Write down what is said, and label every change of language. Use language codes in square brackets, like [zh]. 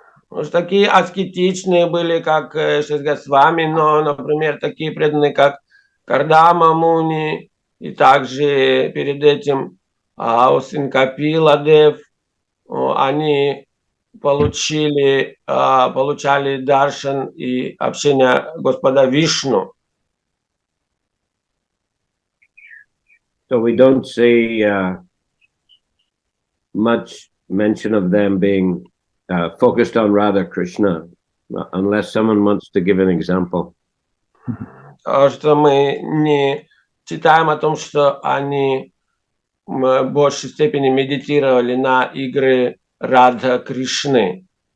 [ru] Может, такие аскетичные были, как шесть Госвами, но, например, такие преданные, как Кардама Муни, и также перед этим Аусин Капила Дев, они получали даршан и общение Господа Вишну. [en] So we don't see much mention of them being focused on Radha Krishna, unless someone wants to give an example. [ru] Что мы не читаем о том, что они в большей степени медитировали на игры Радха Кришны.